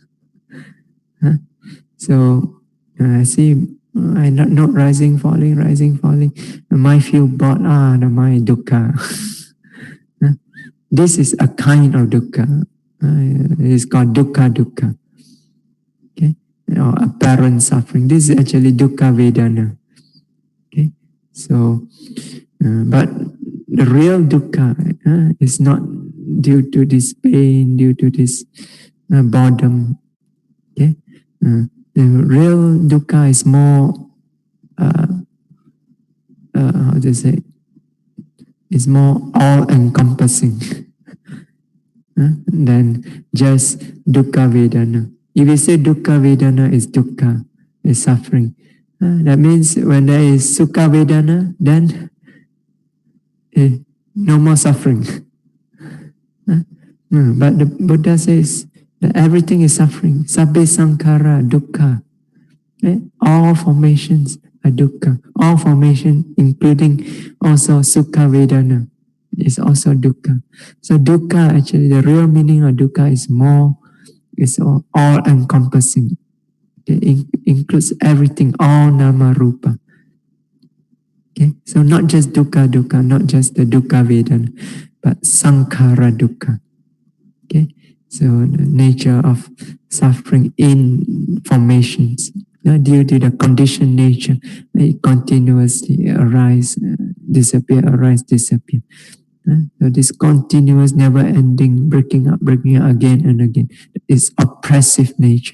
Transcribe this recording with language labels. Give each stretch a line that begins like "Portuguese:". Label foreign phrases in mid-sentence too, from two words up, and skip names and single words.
English: So I see I not rising, falling. The mind feel bored. The mind dukkha. This is a kind of dukkha. It is called dukkha. Okay, or apparent suffering. This is actually
Pali: dukkha vedana.
English: Okay, so but the real dukkha is not due to this pain, due to this boredom. Okay, the real dukkha is more how to say? It's more all-encompassing than just
Pali: dukkha vedana.
English: If you say
Pali: dukkha vedana
English: is dukkha, is suffering, that means when there is
Pali: sukha vedana,
English: then no more suffering. But the Buddha says that everything is suffering.
Pali: Sabbe sankhara dukkha.
English: All formations are dukkha. All formation, including also
Pali: sukha vedana,
English: is also dukkha. So dukkha, actually, the real meaning of dukkha is all-encompassing. It includes everything, all
Pali: nama rupa.
English: Okay, so not just dukkha, not just the
Pali: dukkha vedana,
English: but
Pali: sankhara dukkha.
English: Okay, so the nature of suffering in formations, due to the conditioned nature, it continuously arise, disappear, arise, disappear. So this continuous, never-ending breaking up again and again is oppressive nature.